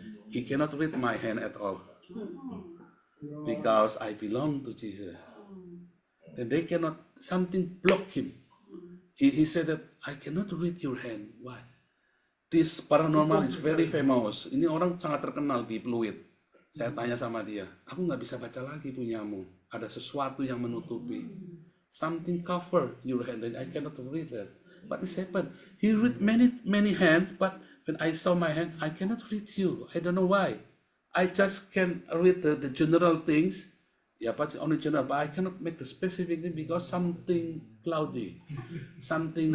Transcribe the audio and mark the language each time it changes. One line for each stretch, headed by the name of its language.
English: He cannot read my hand at all because I belong to Jesus. And they cannot, something block him. He said that I cannot read your hand. Why? This paranormal is very famous.
Indonesian: Ini orang sangat terkenal di Pluit. Saya tanya sama dia, aku nggak bisa baca lagi punyamu. Ada sesuatu yang menutupi.
English: Something cover your hand and I cannot read that. But it happened. He read many hands, but when I saw my hand, I cannot read you. I don't know why. I just can read the general things. Yeah, but it's only general. But I cannot make the specific thing because something cloudy, something